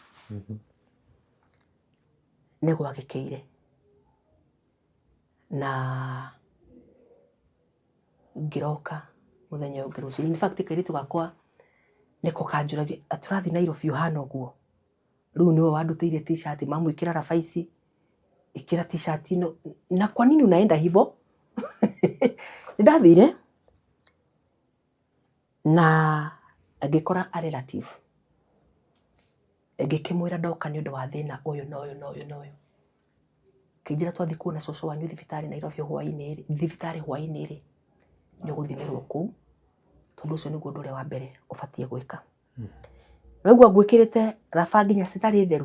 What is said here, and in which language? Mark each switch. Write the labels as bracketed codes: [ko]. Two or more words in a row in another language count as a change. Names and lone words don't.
[ki] Ni gwagikeire na ngiroka muthenya ungi rucini. [en] In fact [ki] kairitu gakwa niko kanjuragia aturathi Nairobi uhana uguo, riu niwe wandutiire t-shirt, mamwikira rabaici, ikira t-shirt ino, na [sw] kwa nini unaenda hivyo? [ki] Ndathire na ngikora [en] a relative [ki] ngikimwira ndoka ni undu wa thina uyu na uyu na uyu na uyu kinjira twathi kuona cucu wanyu thibitari Nairobi hwaini ri ni guthimirwo kuu tondu ucio niguo undu uria wa mbere ubatie gwika noguo ngwikirite raba nginya citari theru.